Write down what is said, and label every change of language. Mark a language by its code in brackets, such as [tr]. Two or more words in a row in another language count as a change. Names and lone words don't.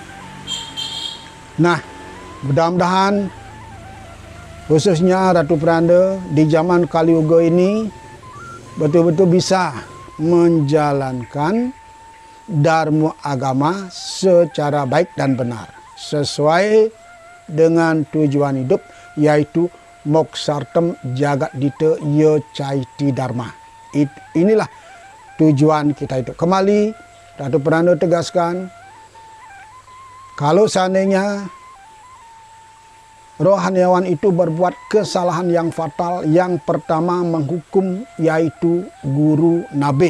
[id] Nah, mudah-mudahan khususnya Ratu Pranda di zaman Kali Yuga ini betul-betul bisa menjalankan dharma agama secara baik dan benar, sesuai dengan tujuan hidup, yaitu [sa] moksartem jagat dita ya caiti dharma. [id] Inilah tujuan kita itu. Kembali Ratu Pranda tegaskan, kalau seandainya rohaniawan itu berbuat kesalahan yang fatal, yang pertama menghukum, yaitu guru nabe.